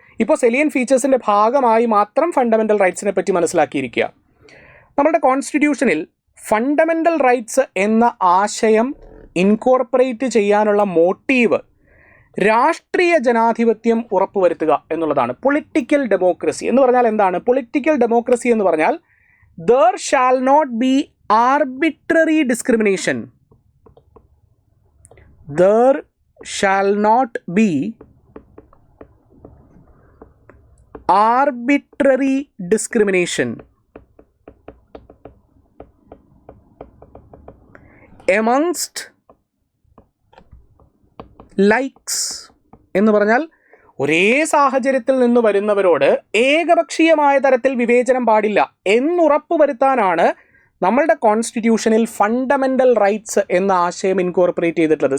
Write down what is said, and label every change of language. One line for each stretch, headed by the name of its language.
Malayalam: ഇപ്പോൾ സെലിയൻ ഫീച്ചേഴ്സിൻ്റെ ഭാഗമായി മാത്രം ഫണ്ടമെൻ്റൽ റൈറ്റ്സിനെ പറ്റി മനസ്സിലാക്കിയിരിക്കുക. നമ്മുടെ കോൺസ്റ്റിറ്റ്യൂഷനിൽ ഫണ്ടമെൻ്റൽ റൈറ്റ്സ് എന്ന ആശയം ഇൻകോർപ്പറേറ്റ് ചെയ്യാനുള്ള മോട്ടീവ് രാഷ്ട്രീയ ജനാധിപത്യം ഉറപ്പുവരുത്തുക എന്നുള്ളതാണ്. പൊളിറ്റിക്കൽ ഡെമോക്രസി എന്ന് പറഞ്ഞാൽ എന്താണ്? പൊളിറ്റിക്കൽ ഡെമോക്രസി എന്ന് പറഞ്ഞാൽ
English: there shall not be arbitrary discrimination. There shall not be arbitrary discrimination amongst likes
Malayalam: എന്ന് പറഞ്ഞാൽ ഒരേ സാഹചര്യത്തിൽ നിന്ന് വരുന്നവരോട് ഏകപക്ഷീയമായ തരത്തിൽ വിവേചനം പാടില്ല എന്നുറപ്പുവരുത്താനാണ് നമ്മളുടെ കോൺസ്റ്റിറ്റ്യൂഷനിൽ ഫണ്ടമെൻ്റൽ റൈറ്റ്സ് എന്ന ആശയം ഇൻകോർപ്പറേറ്റ് ചെയ്തിട്ടുള്ളത്.